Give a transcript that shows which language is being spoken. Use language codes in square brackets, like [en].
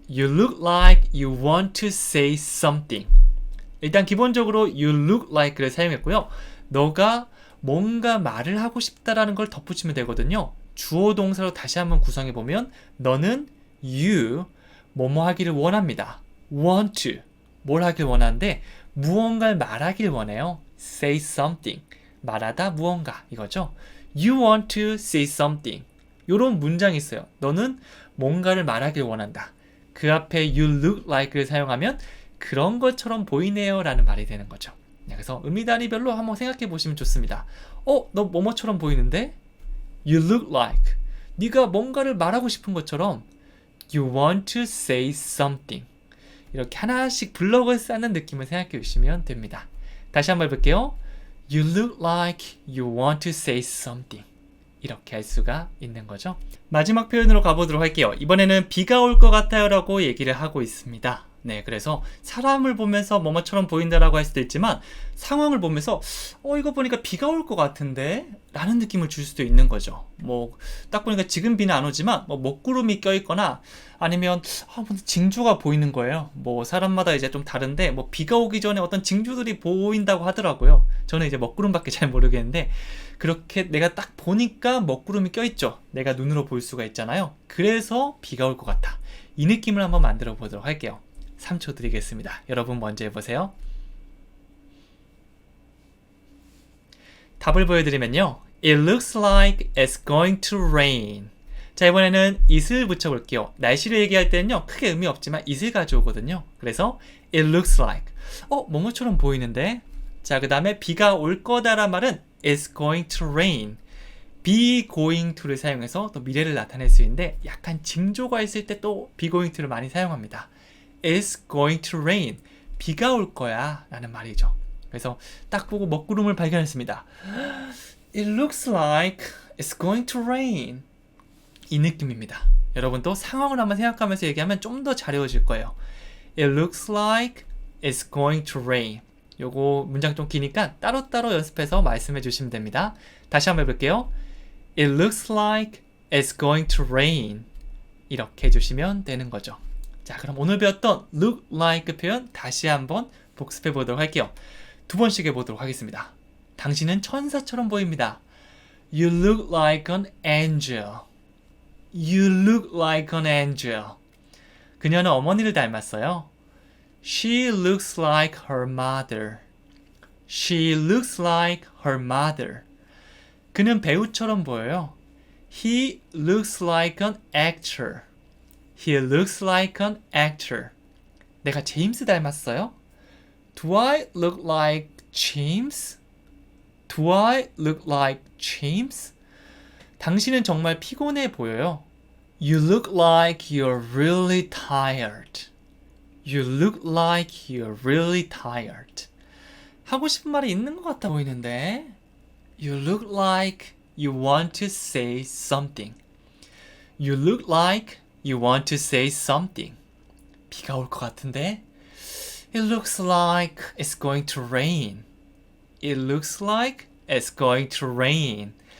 [en] You look like you want to say something. [ko] 일단 기본적으로 [en] You look like [ko] 를 사용했고요. 너가 뭔가 말을 하고 싶다라는 걸 덧붙이면 되거든요. 주어 동사로 다시 한번 구성해 보면 너는 you 뭐뭐 하기를 원합니다. want to 뭘 하길 원하는데 무언가를 말하길 원해요. say something 말하다 무언가 이거죠. [en] You want to say something [ko] 이런 문장이 있어요. 너는 뭔가를 말하길 원한다. 그 앞에 you look like를 사용하면 그런 것처럼 보이네요 라는 말이 되는 거죠. 그래서 의미 단위별로 한번 생각해 보시면 좋습니다. 너 뭐뭐처럼 보이는데? [en] You look like [ko] 네가 뭔가를 말하고 싶은 것처럼 [en] You want to say something [ko] 이렇게 하나씩 블럭을 쌓는 느낌을 생각해 주시면 됩니다. 다시 한번 해볼게요. [en] You look like you want to say something [ko] 이렇게 할 수가 있는 거죠. 마지막 표현으로 가보도록 할게요. 이번에는 비가 올 것 같아요 라고 얘기를 하고 있습니다. 네, 그래서 사람을 보면서 뭐뭐처럼 보인다라고 할 수도 있지만 상황을 보면서 이거 보니까 비가 올 것 같은데? 라는 느낌을 줄 수도 있는 거죠. 딱 보니까 지금 비는 안 오지만 먹구름이 껴있거나 아니면 징조가 보이는 거예요. 사람마다 이제 좀 다른데 비가 오기 전에 어떤 징조들이 보인다고 하더라고요. 저는 이제 먹구름밖에 잘 모르겠는데 그렇게 내가 딱 보니까 먹구름이 껴있죠. 내가 눈으로 볼 수가 있잖아요. 그래서 비가 올 것 같아. 이 느낌을 한번 만들어 보도록 할게요. 3초 드리겠습니다. 여러분 먼저 해보세요. 답을 보여드리면요. [en] It looks like it's going to rain. [ko] 자, 이번에는 it을 붙여볼게요. 날씨를 얘기할 때는요. 크게 의미 없지만 it을 가져오거든요. 그래서 [en] it looks like. [ko] 뭐뭐처럼 보이는데? 자, 그 다음에 비가 올 거다란 말은 it's going to rain. be going to를 사용해서 또 미래를 나타낼 수 있는데 약간 징조가 있을 때 또 be going to를 많이 사용합니다. [en] It's going to rain. [ko] 비가 올 거야 라는 말이죠. 그래서 딱 보고 먹구름을 발견했습니다. [en] It looks like it's going to rain. [ko] 이 느낌입니다. 여러분도 상황을 한번 생각하면서 얘기하면 좀 더 잘 외워질 거예요. [en] It looks like it's going to rain. [ko] 요거 문장 좀 기니까 따로따로 연습해서 말씀해 주시면 됩니다. 다시 한번 해볼게요. [en] It looks like it's going to rain. [ko] 이렇게 해주시면 되는 거죠. 자, 그럼 오늘 배웠던 look like 표현 다시 한번 복습해 보도록 할게요. 2번씩 해보도록 하겠습니다. 당신은 천사처럼 보입니다. [en] You look like an angel. You look like an angel. [ko] 그녀는 어머니를 닮았어요. [en] She looks like her mother. She looks like her mother. [ko] 그는 배우처럼 보여요. [en] He looks like an actor. He looks like an actor. [ko] 내가 제임스 닮았어요? [en] Do I look like James? Do I look like James? [ko] 당신은 정말 피곤해 보여요. [en] You look like you're really tired. You look like you're really tired. [ko] 하고 싶은 말이 있는 것 같아 보이는데. [en] You look like you want to say something. You look like you want to say something. [ko] 비가 올 것 같은데. [en] It looks like it's going to rain. It looks like it's going to rain.